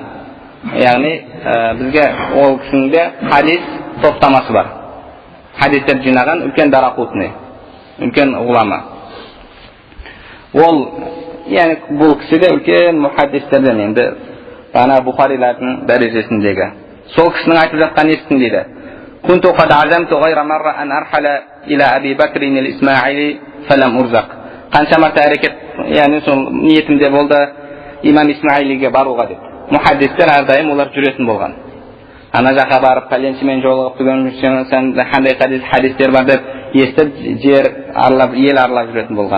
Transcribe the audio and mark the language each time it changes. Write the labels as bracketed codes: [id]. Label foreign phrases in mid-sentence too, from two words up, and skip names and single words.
[kk] Яғни бізге ол кісінде хадис топтамасы бар. Хадистер жинаған үлкен Дарақутни, үлкен ғұлама. Ол, яғни бұл кісі де үлкен мұхаддистерден, енді ғана Бұхарилардың дәрежесіндегі. Сол кісінің айтып жатқан естін дейді. [ar] كنت قد عزمت غير مرة أن أرحل إلى أبي بكر الإسماعيلي فلم أرزق. [kk] Қанша марта әрекет, яғни сол ниетімде болды имам Исмаилиге баруға деп. Мұхаддистер әрдайым олар жүретін болған. Ана жаққа барып, пәленшімен жолығып, сен қандай хадистер бар деп естіп, жер арлап, ел арлап жүретін болған.